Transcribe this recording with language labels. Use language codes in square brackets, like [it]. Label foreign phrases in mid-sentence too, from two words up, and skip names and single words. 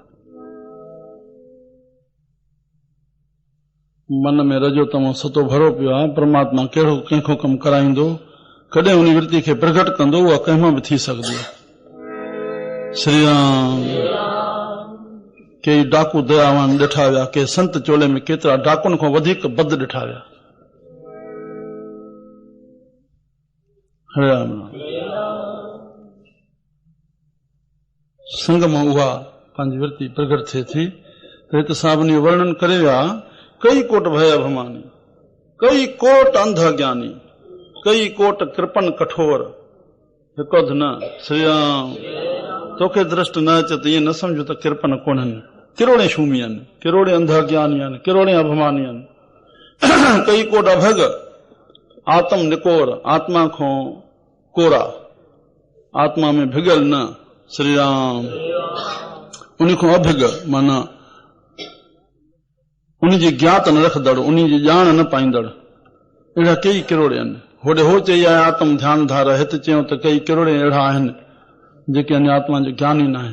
[sd] मन में रजो तमो सतो भरो पियो आहे। परमात्मा कहिड़ो कंहिंखो कमु कराईंदो, कॾहिं उन वृत्ति खे प्रगट कंदो, उहा कंहिं बि थी सघंदी आहे। श्री राम। कई डाकू दयावान ॾिठा विया, के संत चोले में केतिरा डाकुनि खां वधीक बद ॾिठा विया। हरे राम। संग मां उहा पंहिंजी वृत्ति प्रगट थिए थी। त हिते साहबनि वर्णन करे विया, [pa] कई कोट भय अभिमानी, कई कोट अंध ज्ञानी, कई कोट कृपन कठोर, [sd] हिकु अधु न। श्री राम। तोखे दृष्ट न अचे त ईअं न सम्झो त कृपन कोन्हनि, किरोड़े शूमी आहिनि, किरोड़े अंध ज्ञानी आहिनि, किरोड़े अभिमानी आहिनि। [pa] कई कोट अभग, आत्म निकोर, [sd] आत्मा खां कोरा, आत्मा में भिगल न। श्री राम। उन खां अभिग माना उन जी ज्ञात न रखदड़, उन जी ॼाण न पाईंदड़, अहिड़ा कई किरोड़े आहिनि। होॾे हो चई आहे आत्म ध्यान धार, हिते चयूं त कई किरोड़े अहिड़ा आहिनि जेके अञा आत्मा जो ज्ञान ई न आहिनि।